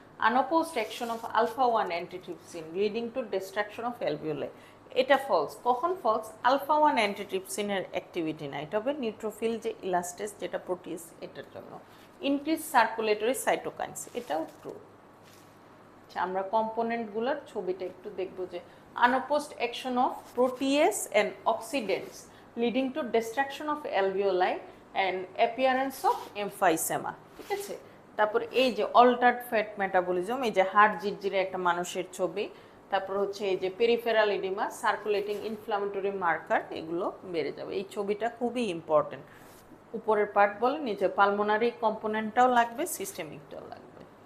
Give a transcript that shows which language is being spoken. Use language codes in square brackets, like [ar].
[en] Unopposed action of alpha 1 antitrypsin leading to destruction of alveoli, [bn] এটা false. কখন false? alpha 1 antitrypsin এর activity না, এটা হবে নিউট্রোফিল যে ইলাস্টেস যেটা প্রোটিস, এটার জন্য। [en] Increase circulatory cytokines, এটাও true. [bn] আচ্ছা, আমরা কম্পোনেন্টগুলোর ছবিটা একটু দেখব যে [en] unopposed action of protease and oxidants leading to destruction of alveoli and appearance of emphysema, [bn] ঠিক আছে। তারপর এই যে অল্টার্ড ফ্যাট মেটাবলিজম, এই যে হার্ট জিরজিরে একটা মানুষের ছবি, তারপর হচ্ছে এই যে peripheral edema, circulating inflammatory marker, এগুলো বেড়ে যাবে। এই ছবিটা খুবই ইম্পর্টেন্ট, উপরের পার্ট বলে নিচে পালমোনারি কম্পোনেন্টটাও লাগবে, সিস্টেমিকটাও লাগবে।